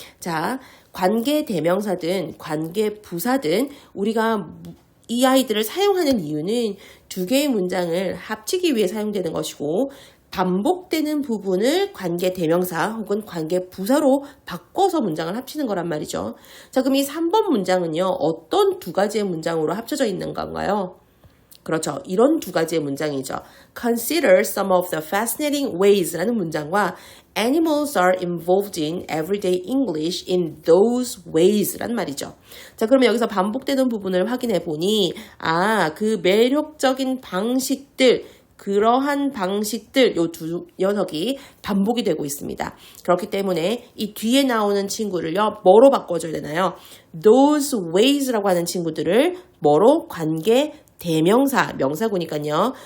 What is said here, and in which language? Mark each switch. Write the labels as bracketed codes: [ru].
[ko] 자, 관계 대명사든 관계 부사든 우리가 이 아이들을 사용하는 이유는 두 개의 문장을 합치기 위해 사용되는 것이고 반복되는 부분을 관계 대명사 혹은 관계 부사로 바꿔서 문장을 합치는 거란 말이죠. 자, 그럼 이 3번 문장은요, 어떤 두 가지의 문장으로 합쳐져 있는 건가요? 그렇죠. 이런 두 가지의 문장이죠. [en] Consider some of the fascinating ways [ko] 라는 문장과 [en] Animals are involved in everyday English in those ways [ko] 란 말이죠. 자, 그러면 여기서 반복되는 부분을 확인해 보니 그 매력적인 방식들, 그러한 방식들, 요 두 녀석이 반복이 되고 있습니다. 그렇기 때문에 이 뒤에 나오는 친구를요, 뭐로 바꿔줘야 되나요? Those ways라고 하는 친구들을 뭐로? 관계 대명사, 명사구니까요.